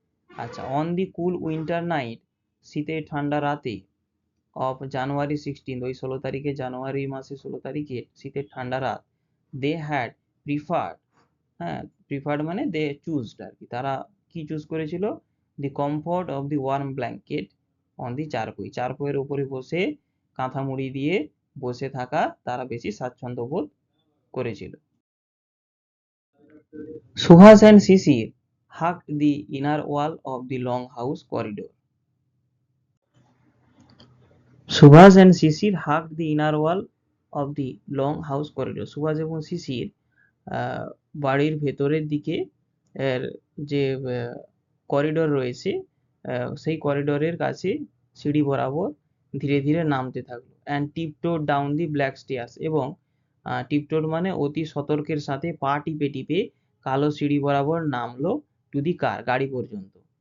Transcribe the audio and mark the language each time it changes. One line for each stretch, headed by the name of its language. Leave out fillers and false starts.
Bangla: আচ্ছা,
English: on the cool winter night,
Bangla: শীতের ঠান্ডা রাতে, অফ জানুয়ারি 16, ওই 16 তারিখে, জানুয়ারি মাসে 16 তারিখে শীতের ঠান্ডা রাত,
English: they had preferred
Bangla: মানে
English: they choosed
Bangla: আর কি, তারা কি চুজ করেছিল?
English: the comfort of the warm blanket on the charpai,
Bangla: চারপইয়ের উপরে বসে কাঁথা মুড়ি দিয়ে বসে থাকা তারা বেশি স্বাচ্ছন্দ্য বোধ করেছিল।
English: Subhash and Shishir hugged the inner wall of the long house corridor. Subhash and Shishir hugged the inner wall of the long house corridor.
Bangla: Subhash এবং শিশির বাড়ির ভেতরের দিকে যে করিডোর রয়েছে, সেই করিডোরের কাছে সিঁড়ি বরাবর ধীরে ধীরে নামতে থাকলো।
English: and tiptoed down the black stairs,
Bangla: এবং টিপটোড মানে অতি সতর্কের সাথে পা টিপে টিপে কালো সিঁড়ি বরাবর নামলো
English: to the car,
Bangla: গাড়ি পর্যন্ত।